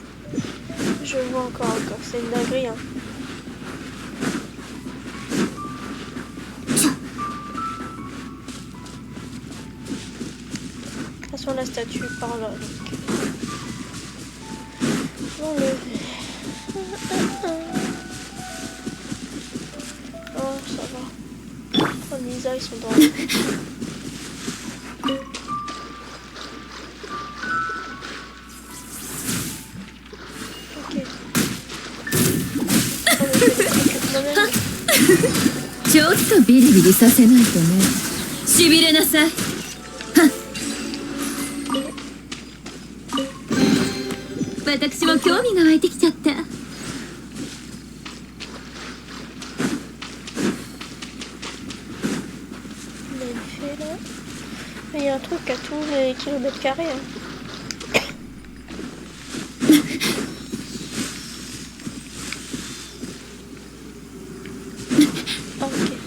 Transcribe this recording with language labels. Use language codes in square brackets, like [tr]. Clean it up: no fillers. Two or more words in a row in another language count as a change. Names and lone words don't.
[fr] Je vois encore, c'est une dinguerie hein. De toute façon la statue par là donc. Bon lever. Oh ça va. Oh Lisa ils sont dans le... [ja] ちょっとビリビリさせないとね。しびれなさい。はっ。私も興味が湧いてきちゃった。 [fr] On a une fée là. Il y a un truc à tous les kilomètres carrés. Hein. Ah, ok.